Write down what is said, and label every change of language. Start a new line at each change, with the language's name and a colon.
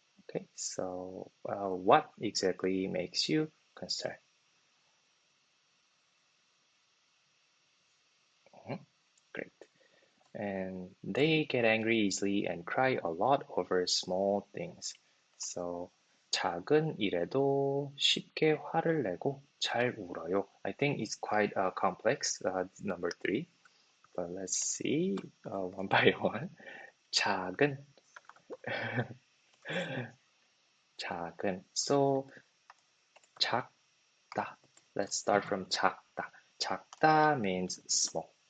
English: Okay, so what exactly makes you concerned? Great. and they get angry easily and cry a lot over small things.
Korean: So 작은 일에도 쉽게 화를 내고 잘 울어요.
English: I think it's quite complex, number three, but let's see one by one.
Korean: 작은, 작은. So 작다.
English: Let's start from 작다. 작다 means small.